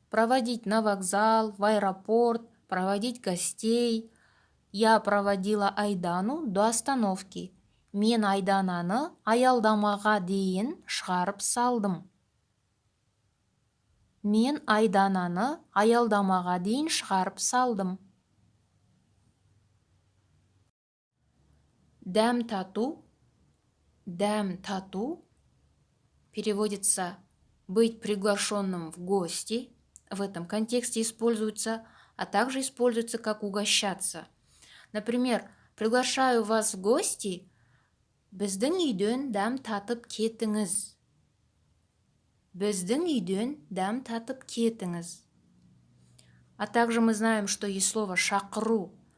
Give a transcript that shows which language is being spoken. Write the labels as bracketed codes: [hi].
[ru] Проводить на вокзал, в аэропорт, проводить гостей. Я проводила Айдану до остановки. [kk] Мен Айдананы аялдамаға дейін шығарып салдым. Мен Айдананы аялдамаға дейін шығарып салдым. Дәм тату. Дәм тату. [ru] Переводится быть приглашенным в гости. В этом контексте используется, а также используется как угощаться. Например, приглашаю вас в гости. [kk] Біздің үйден дәм татып кетіңіз. Біздің үйден дәм татып кетіңіз. [ru] А также мы знаем, что есть слово шақыру.